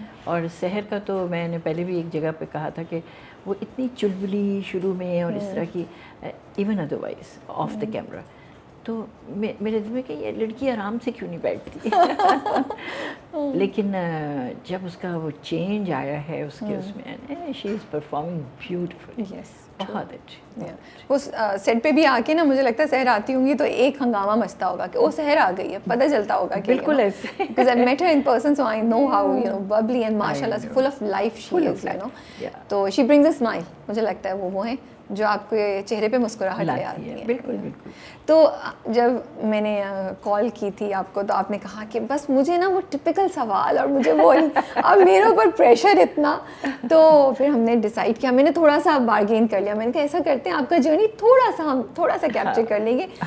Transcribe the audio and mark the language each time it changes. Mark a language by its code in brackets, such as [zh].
[ur] اور سحر کا تو میں نے پہلے بھی ایک جگہ پہ کہا تھا کہ وہ اتنی چلبلی شروع میں اور اس طرح کی, [en] even otherwise of the camera, [ur] تو میرے دل میں کہ یہ لڑکی آرام سے کیوں نہیں بیٹھتی. لیکن جب اس کا وہ چینج آیا ہے اس کے اس میں, [en] She is performing beautiful. [ur] بہت اچھی. وہ سیٹ پہ بھی آ کے نا مجھے لگتا ہے سحر آتی ہوں گی تو ایک ہنگامہ مچتا ہوگا کہ وہ سحر آ گئی ہے, پتہ چلتا ہوگا کہ بالکل ایسے, [en] because I met her in person so I know how bubbly and mashallah full of life she is, [ur] تو [en] she brings a smile. [ur] مجھے لگتا ہے وہ ہیں جو آپ کے چہرے پہ مسکراہٹ لے آتی ہے. بالکل بالکل. تو جب میں نے کال کی تھی آپ کو تو آپ نے کہا کہ بس مجھے نا وہ ٹپکل سوال اور مجھے وہ اب میرے اوپر پریشر اتنا. تو پھر ہم نے ڈیسائیڈ کیا, میں نے تھوڑا سا بارگین کر لیا, میں نے کہا ایسا کرتے ہیں آپ کا جرنی ہم تھوڑا سا کیپچر کر لیں گے.